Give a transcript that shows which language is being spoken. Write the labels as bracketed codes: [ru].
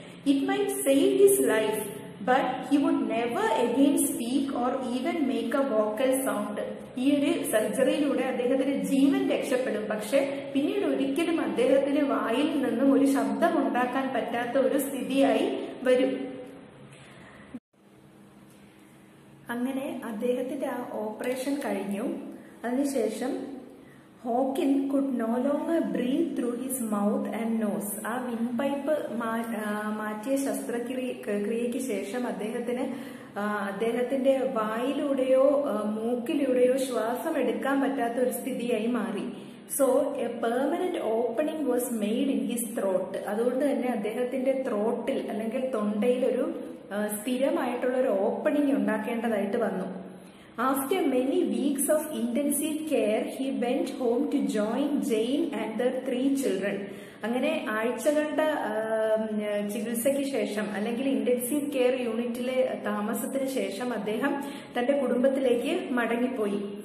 [en] It might save his life, but he would never again speak or even make a vocal sound. [ml] ഈ ഒരു സർജറിയിലൂടെ അദ്ദേഹത്തിന് ജീവൻ രക്ഷപ്പെടും. പക്ഷെ പിന്നീട് ഒരിക്കലും അദ്ദേഹത്തിന് വായിൽ നിന്നും ഒരു ശബ്ദം ഉണ്ടാക്കാൻ പറ്റാത്ത ഒരു സ്ഥിതിയായി വരും. അങ്ങനെ അദ്ദേഹത്തിന്റെ ആ ഓപ്പറേഷൻ കഴിഞ്ഞു. അതിനുശേഷം [en] Hawking could no longer breathe through his mouth and nose. [ml] ആ വിൻ പൈപ്പ് മാറ്റിയ ശസ്ത്രക്രിയയ്ക്ക് ശേഷം അദ്ദേഹത്തിന്റെ വായിലൂടെയോ മൂക്കിലൂടെയോ ശ്വാസം എടുക്കാൻ പറ്റാത്ത ഒരു സ്ഥിതിയായി മാറി. [en] So a permanent opening was made in his throat. [ml] അതുകൊണ്ട് തന്നെ അദ്ദേഹത്തിന്റെ ത്രോട്ടിൽ അല്ലെങ്കിൽ തൊണ്ടയിൽ ഒരു സ്ഥിരമായിട്ടുള്ള ഒരു ഓപ്പണിംഗ് ഉണ്ടാക്കേണ്ടതായിട്ട് വന്നു. [en] After many weeks of intensive care, he went home to join Jane and their 3 children. [ml] അങ്ങനെ ആഴ്ചകളുടെ ചികിത്സയ്ക്ക് ശേഷം അല്ലെങ്കിൽ ഇന്റൻസീവ് കെയർ യൂണിറ്റിലെ താമസത്തിന് ശേഷം അദ്ദേഹം തന്റെ കുടുംബത്തിലേക്ക് മടങ്ങിപ്പോയി.